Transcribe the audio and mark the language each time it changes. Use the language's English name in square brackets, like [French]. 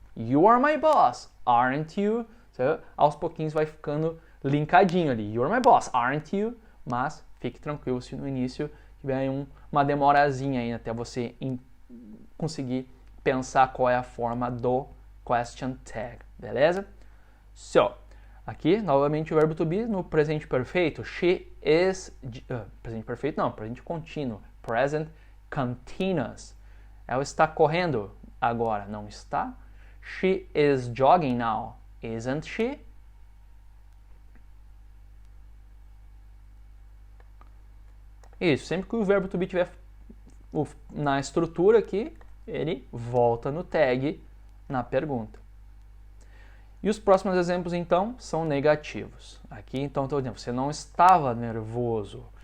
[English] You are my boss, aren't you? [Portuguese] Então, aos pouquinhos vai ficando linkadinho ali. [English] You are my boss, aren't you? [Portuguese] Mas fique tranquilo se no início tiver uma demorazinha aí até você conseguir pensar qual é a forma do question tag, beleza? So, aqui novamente o verbo to be no presente perfeito. [English] She is... [Portuguese] presente perfeito não, presente contínuo. [English] Present continuous. [Portuguese] Ela está correndo agora, não está? [English] She is jogging now, isn't she? [Portuguese] Isso, sempre que o verbo to be estiver na estrutura aqui, ele volta no tag na pergunta. E os próximos exemplos, então, são negativos. Aqui, então, estou dizendo, você não estava nervoso.